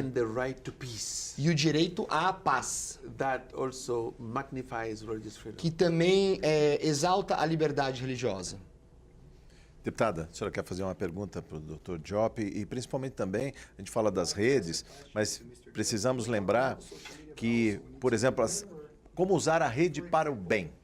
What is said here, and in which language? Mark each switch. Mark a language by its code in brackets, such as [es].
[en] and the right to peace. [pt] e o direito à paz, [en] That also magnifies religious freedom. [pt] que também exalta a liberdade religiosa. Deputada, a senhora quer fazer uma pergunta para o Dr. Diop e principalmente também, a gente fala das redes, mas precisamos lembrar que, por exemplo, como usar a rede para o bem.